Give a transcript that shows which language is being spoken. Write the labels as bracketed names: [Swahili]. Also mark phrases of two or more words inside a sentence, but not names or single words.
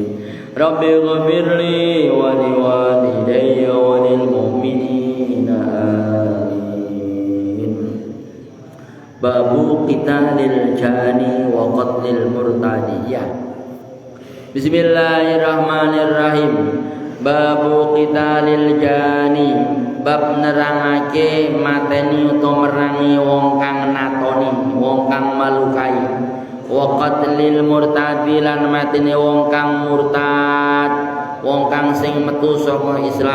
[Arabic] رب اغفر لي ولوالدي وللمؤمنين آمين. باب قتال الجاني وقتل المرتدية. بسم الله الرحمن الرحيم. باب قتال الجاني, [Javanese] bab nerangake mateni utawa merangi wong kang natoni, wong kang malukai. [Arabic] وقتل المرتد [Javanese] lan mateni wong kang murtad, wong kang sing metu saka Islam.